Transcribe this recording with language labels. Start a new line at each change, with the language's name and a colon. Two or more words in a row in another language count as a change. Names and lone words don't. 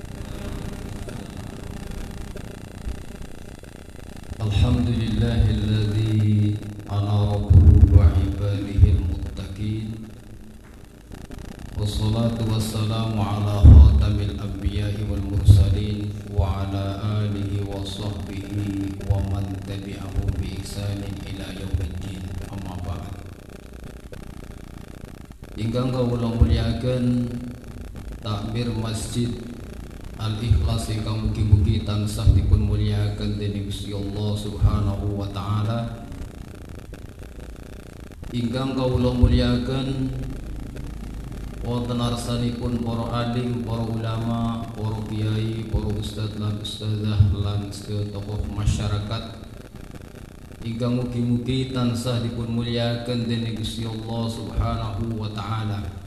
Arabic: الحمد لله الذي أنار قلوب عباده المتقين، والصلاة والسلام على خاتم الأنبياء والمرسلين وعلى آله وصحبه ومن تبعهم بإحسان إلى يوم الدين. أما بعد,
Javanese: ingkang kawula mulyakaken takbir Masjid Al-Ikhlas ingkang mugi-mugi tansah dipun mulyakaken dening Gusti Allah
Arabic: سبحانه وتعالى.
Javanese: Ingkang kawula mulyakaken wonten arsanipun para alim, para ulama, para kiai, para ustadz lan ustadzah lan sedaya tokoh masyarakat ingkang mugi-mugi tansah dipun mulyakaken dening Gusti Allah
Arabic: سبحانه وتعالى.